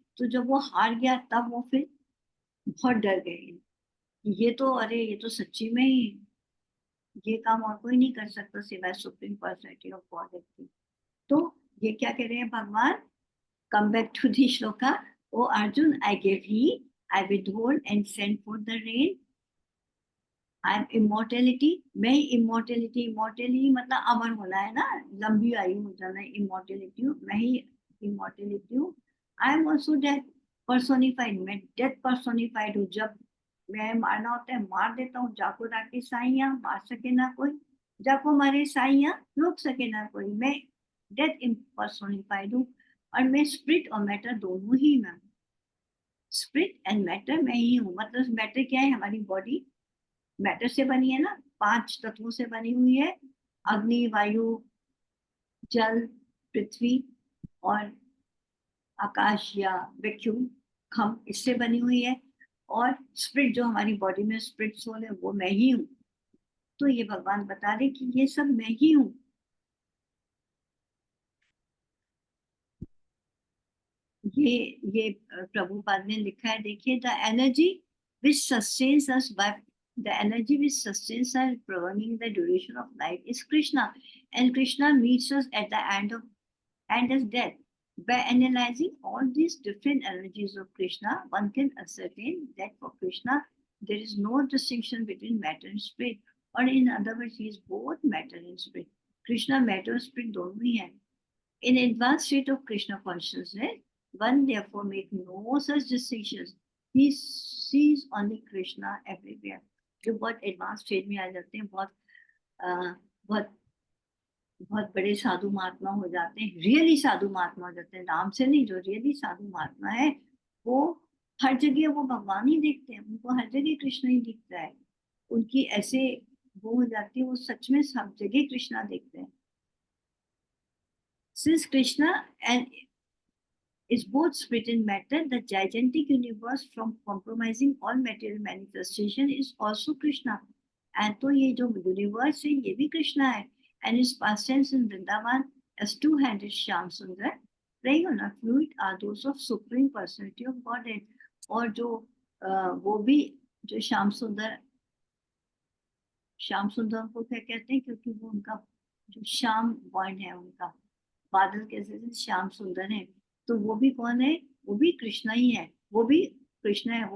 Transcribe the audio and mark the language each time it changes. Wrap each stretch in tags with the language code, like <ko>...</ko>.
<hi>तो जब वो हार गया तब वो फिर बहुत डर गए, ये तो, अरे ये तो सच्ची में ही ये काम और कोई नहीं कर सकता सिवाय सुप्रीम पर्सनैलिटी ऑफ गॉड की। तो ये क्या कह रहे हैं भगवान,</hi> <en>come back to the shloka. O Arjun, I gave heed, I withhold and sent forth the rain. I am immortality.</en> <hi>मैं immortality, immortality मतलब अमर होना है ना, लंबी आयु हो जाना है, immortality हूँ, मैं ही immortality हूँ।</hi> <en>I am also death personified,</en> <hi>मैं</hi> <en>death personified हूँ।</en> <hi>जब मैं मारना होता है मार देता हूँ, जाको राके साइया, मार सके ना कोई, जाको मारे साइया, रोक सके ना कोई। मैं डेथ impersonified हूँ, और मैं स्पिरिट और मैटर दोनों ही मैं, स्पिरिट एंड मैटर मैं ही हूँ। मतलब मैटर क्या है, हमारी बॉडी मैटर से बनी है ना, 5 तत्वों से बनी हुई है, अग्नि, वायु, जल, पृथ्वी और आकाश या वैक्यूम, खम, इससे बनी हुई है। और स्पिरिट जो हमारी बॉडी में स्पिरिट सोल है, वो मैं ही हूँ। तो ये भगवान बता रहे कि ये सब मैं ही हूँ। ये प्रभुपाद ने लिखा है, देखिए,</hi> <en>The energy which sustains us by the energy which sustains us prolonging the duration of life is Krishna, and Krishna meets us at the end of death. By analyzing all these different energies of Krishna, one can ascertain that for Krishna there is no distinction between matter and spirit, or in other words, he is both matter and spirit.</en> <hi>Krishna matter और spirit दोनों ही है।</hi> <en>In advanced state of Krishna consciousness, one therefore make no such distinctions. He sees only Krishna everywhere.</en> <hi>जो बहुत advance stage में आ जाते हैं, बहुत बहुत बड़े साधु महात्मा हो जाते हैं, रियली साधु महात्मा हो जाते हैं, नाम से नहीं, जो रियली साधु महात्मा है वो हर जगह वो भगवान ही देखते हैं, उनको हर जगह कृष्ण ही दिखता है। उनकी ऐसे वो हो जाती है, वो सच में सब जगह कृष्णा देखते हैं।</hi> <en>Since Krishna and is both spirit and matter, the gigantic universe from compromising all material manifestation is also Krishna.</en> <hi>And तो ये जो universe है ये भी कृष्णा है।</hi> <en>And his pastimes in Vrindavan as two-handed Shyam Sundar playing on a flute are those of supreme personality of Godhead.</en> <hi>और जो वो भी जो श्याम सुंदर को क्या कहते हैं, क्योंकि वो उनका जो श्याम वर्ण है, उनका बादल कैसे श्याम सुंदर है, तो वो भी कौन है, वो भी कृष्णा ही है, वो भी कृष्णा है।</hi>